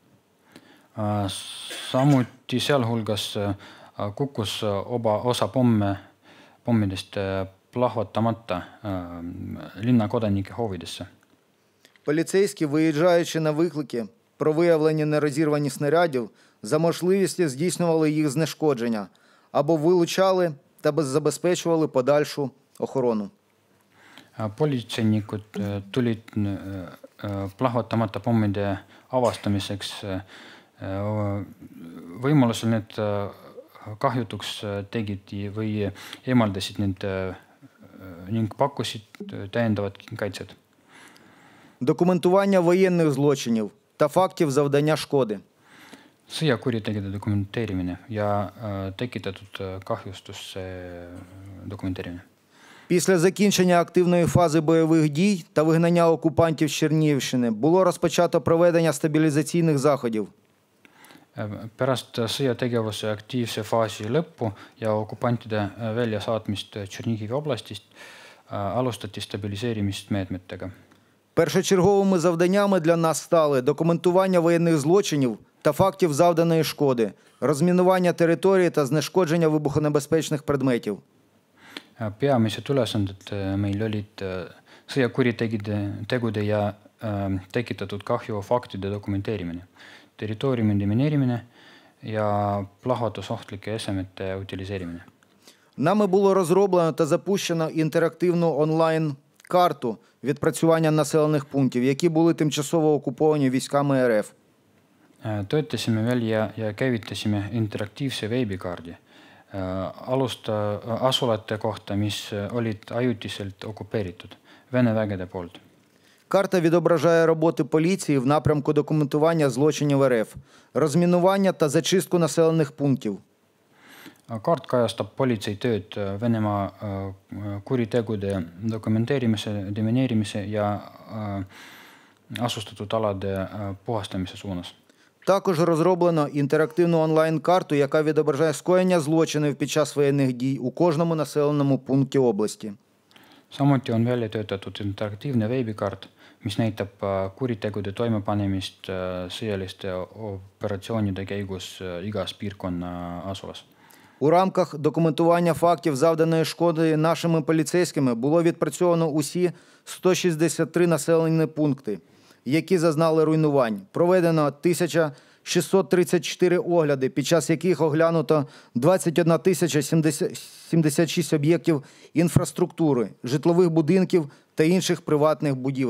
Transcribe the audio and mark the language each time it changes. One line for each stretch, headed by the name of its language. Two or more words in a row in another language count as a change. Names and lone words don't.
Estonian: Samuti sealhulgas kukkus osa pommidest plahvatamata linna kodanike hoovidesse.
Ukrainian: Поліцейські, виїжджаючи на виклики про виявлення нерозірвані снарядів, за можливістю здійснювали їх знешкодження або вилучали та забезпечували подальшу охорону.
Estonian: Politseinikud tulid plahvatamata pommide avastamiseks. Võimalusel need kahjutuks tegid või eemaldasid need ning pakkusid täiendavat kaitset.
Ukrainian: Документування воєнних злочинів та фактів завдання шкоди.
Estonian: Sõjakuritegude dokumenteerimine ja tekitatud kahjustuste dokumenteerimine.
Ukrainian: Після закінчення активної фази бойових дій та вигнання окупантів з Чернігівщини було розпочато проведення стабілізаційних заходів.
Estonian: Pärast sõjategevuse aktiivse faasi lõppu ja okupantide väljasaatmist Чернігіві облastist alustati stabiliseerimismeetmetega.
Ukrainian: Першочерговими завданнями для нас стали документування воєнних злочинів та фактів завданої шкоди, розмінування території та знешкодження вибухонебезпечних предметів.
Estonian: Peamised ülesanded meil olid sõjakuritegude ja tekitatud kahju faktide dokumenteerimine, territooriumi demineerimine ja plahvatusohtlike esemete utiliseerimine.
Ukrainian: Нами було розроблено та запущено інтерактивну онлайн карту відпрацювання населених пунктів, які були тимчасово окуповані військами РФ.
Estonian: Töötasime välja ja käivitasime interaktiivse veebikaardi asulate kohta, mis olid ajutiselt okupeeritud Vene vägede poolt.
Ukrainian: Карта відображає роботи поліції в напрямку документування злочинів РФ, розмінування та зачистку населених пунктів.
Estonian: Kaart kajastab politsei tööd Venemaa kuritegude dokumenteerimise, demineerimise ja asustatud alade puhastamise suunas.
Ukrainian: Також розроблено інтерактивну онлайн-карту, яка відображає скоєння злочинів під час воєнних дій у кожному населеному пункті області.
Estonian: Samuti on välja töötatud interaktiivne veebikaart, mis näitab kuritegude toimepanemist sõjaliste operatsioonide käigus igas piirkonna asulas.
Ukrainian: У рамках документування фактів завданої шкоди нашими поліцейськими було відпрацьовано усі 163 населені пункти, які зазнали руйнувань. Проведено 1634 огляди, під час яких оглянуто 21 076 об'єктів інфраструктури, житлових будинків та інших приватних будівель.